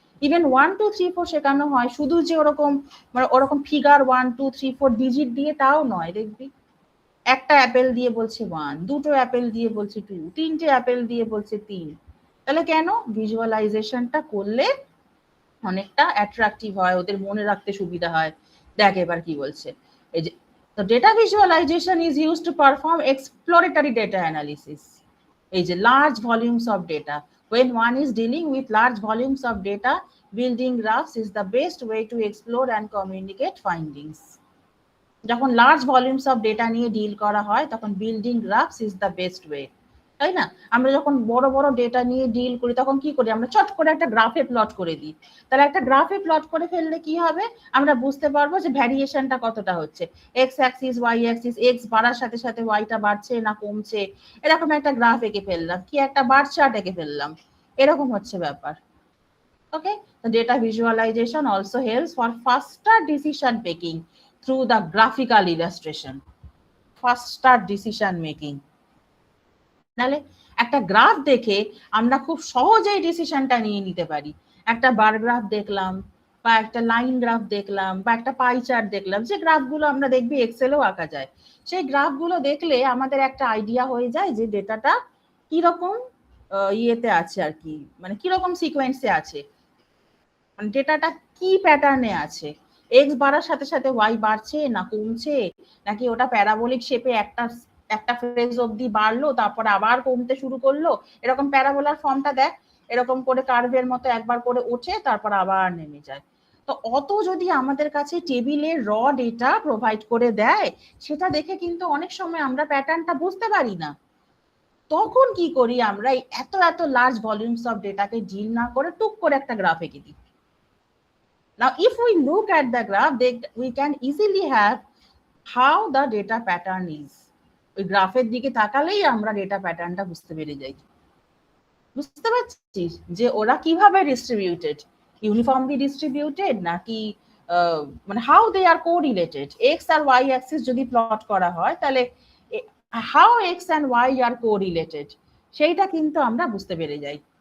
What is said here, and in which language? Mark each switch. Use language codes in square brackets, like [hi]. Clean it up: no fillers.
[bn] Even 1 2 3 4 শেখানো হয়, শুধু যে ওরকম মানে ওরকম ফিগার 1 2 3 4 ডিজিট দিয়ে তাও নয়। দেখবি একটা অ্যাপেল দিয়ে বলছে 1, দুটো অ্যাপেল দিয়ে বলছে 2, তিনটে অ্যাপেল দিয়ে বলছে 3। তাহলে কেন? ভিজুয়ালাইজেশনটা করলে অনেকটা অ্যাট্রাকটিভ হয়, ওদের মনে রাখতে সুবিধা হয়। দেখ এবার কি বলছে, এই যে [en] the data visualization is used to perform exploratory data analysis. [bn] এই যে [en] large volumes of data, when one is dealing with large volumes of data, building graphs is the best way to explore and communicate findings. [bn] যখন [en] large volumes of data [bn] নিয়ে deal করা হয় তখন [en] building graphs is the best way, [bn] তাই না? আমরা যখন বড় বড় ডেটা নিয়ে ডিল করি তখন কি করি, আমরা চট করে একটা গ্রাফে প্লট করে দিই। তাহলে একটা গ্রাফে প্লট করে ফেললে কি হবে, আমরা বুঝতে পারবো যে ভ্যারিয়েশনটা কতটা হচ্ছে, x Axis Y Axis, x বাড়ার সাথে সাথে ওয়াইটা বাড়ছে না কমছে, এরকম একটা গ্রাফ এঁকে ফেললাম, কি একটা বার চার্ট এঁকে ফেললাম, এরকম হচ্ছে ব্যাপার। [en] Okay, the data visualization also helps for faster decision making through the graphical illustration. Faster decision making, [bn] নালে একটা গ্রাফ দেখে আমরা খুব সহজেই ডিসিশনটা নিয়ে নিতে পারি। একটা বার গ্রাফ দেখলাম বা একটা লাইন গ্রাফ দেখলাম বা একটা পাই চার্ট দেখলাম, যে গ্রাফগুলো আমরা দেখবি এক্সেলেও আঁকা যায়, সেই গ্রাফগুলো দেখলে আমাদের একটা আইডিয়া হয়ে যায় যে ডেটাটা কিরকম ইয়েতে আছে আর কি, মানে কিরকম সিকোয়েন্সে আছে, মানে ডেটাটা কি প্যাটার্নে আছে, এক্স বাড়ার সাথে সাথে ওয়াই বাড়ছে না কমছে, নাকি ওটা প্যারাবোলিক শেপে একটা একটা ফ্রেজ অবধি বাড়লো তারপর আবার কমতে শুরু করলো, এরকম প্যারাবোলার ফর্মটা দেখ, এরকম করে কার্ভের মতো একবার করে ওঠে তারপর আবার নেমে যায়। তো অত যদি আমাদের কাছে টেবিলের র ডেটা প্রোভাইড করে দেয়, সেটা দেখে কিন্তু অনেক সময় আমরা প্যাটার্নটা বুঝতে পারি না। তখন কি করি আমরা, এত এত লার্জ ভলিউমস অফ ডেটাকে ডিল না করে টুক করে একটা গ্রাফ এঁকে দিই। [en] Now, if we look at the graph, we can easily have how the data pattern is. [bn] ওই গ্রাফের দিকে তাকালেই আমরা ডেটা প্যাটার্নটা বুঝতে পেরে যাই। বুঝতে পারছিস যে ওরা কিভাবে ডিস্ট্রিবিউটেড, ইউনিফর্মলি ডিস্ট্রিবিউটেড নাকি মানে [en] How they are correlated. [bn] X আর Y Axis যদি প্লট করা হয় তাহলে [en] how X and Y are correlated [bn] সেইটা কিন্তু আমরা বুঝতে পেরে যাই।